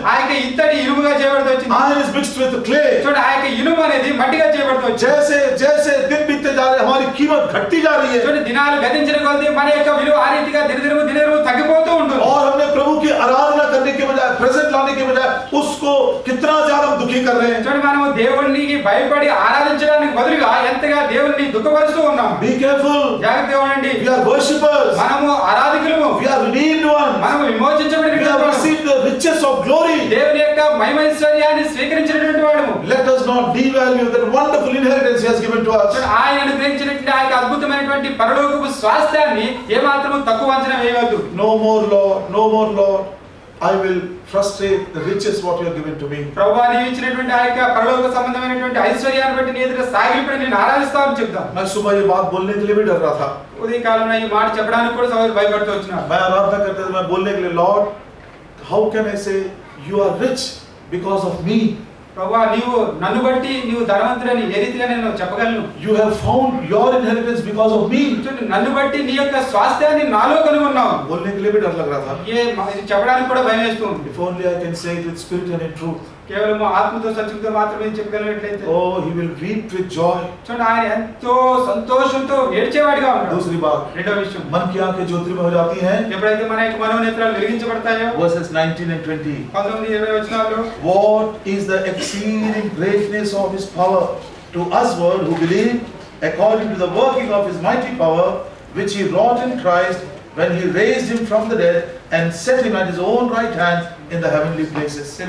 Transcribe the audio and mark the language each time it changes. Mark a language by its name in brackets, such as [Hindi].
[Telugu] ఆ యొక్క ఇత్తడి ఇనుముగా చేయబడింది వచ్చింది. [English] iron is mixed with clay. [Telugu] చూడండి ఆ యొక్క ఇనుము అనేది మట్టిగా చేయబడింది వచ్చింది. [Hindi] जैसे जैसे दिन बीतते जा रहे, हमारी कीमत घटती जा रही है, [Telugu] చూడండి దినాలు గతించిన కొద్దీ మన యొక్క విలువ ఆ రీతిగా దినదినము తగ్గిపోతూ ఉంటుంది. [Hindi] और हमने प्रभु की आराधना करने के बजाय, प्रेजेंट लाने के बजाय उसको कितना ज्यादा हम दुखी कर रहे हैं. [Telugu] చూడండి, మనము దేవునికి భయపడి ఆరాధించడానికి బదులుగా ఎంతగా దేవుని దుఃఖపరుస్తూ ఉన్నాం. [English] Be careful. [Telugu] జాగ్రత్తగా ఉండండి. [English] We are worshippers. [Telugu] మనము ఆరాధకులము, [English] We are redeemed ones. [Telugu] మనము విమోచించబడిన [English] We have received the riches of glory. [Telugu] దేవుని యొక్క మహిమైశ్వర్యాన్ని స్వీకరించినటువంటి వాడము. [English] Let us not devalue that wonderful inheritance He has given to us. [Telugu] ఆయన అనుగ్రహించినటువంటి ఆ యొక్క అద్భుతమైనటువంటి పరలోకపు స్వాస్థ్యాన్ని ఏమాత్రము తక్కువ అంచనా వేయవద్దు. [English] No more Lord, no more Lord. I will frustrate the riches what you have given to me. [Telugu] ప్రభువా, నీవు ఇచ్చినటువంటి ఆ యొక్క పరలోక సంబంధమైనటువంటి ఐశ్వర్యాన్ని బట్టి నీ ఎదుట సాగిలిపడి నేను ఆరాధిస్తామని చెప్తాం. [Hindi] मैं सुबह ये बात बोलने के लिए भी डर रहा था. [Telugu] ఉదయ కాలంలో ఈ మాట చెప్పడానికి కూడా సవాలు భయపడుతూ వచ్చినారు. [Hindi] मैं आराधना करते थे, मैं बोलने के लिए, [English] Lord, how can I say you are rich because of me? [Telugu] ప్రభువా, నీవు నన్ను బట్టి నీవు ధనవంతుడని ఏ రీతిగా నేను చెప్పగలను? [English] You have found your inheritance because of me. [Telugu] చూడండి, నన్ను బట్టి నీ యొక్క స్వాస్థ్యాన్ని నాలో కనుగొన్నావు. [Hindi] बोलने के लिए भी डर लग रहा था. [Telugu] ఇది చెప్పడానికి కూడా భయం వేస్తూ ఉంది. [English] If only I can say it with spirit and in truth. [Telugu] కేవలం ఆత్మతో సత్యంతో మాత్రమే చెప్పగలిగినట్లయితే, [English] Oh, he will weep with joy. [Telugu] చూడండి ఆయన ఎంతో సంతోషంతో ఏడ్చేవాడిగా ఉంటాడు. [Hindi] दूसरी बात, [Telugu] రెండో విషయం, [Hindi] मन की आंखें ज्योतिर्मय हो जाती हैं. [Telugu] ఎప్పుడైతే మన యొక్క మనోనేత్రాలు వెలిగించబడతాయో, [English] Verses 19 and 20. [Telugu] 19-20 వచనాల్లో, [English] What is the exceeding greatness of His power to usward who believe, according to the working of His mighty power, which He wrought in Christ when He raised Him from the dead and set Him at His own right hand in the heavenly places.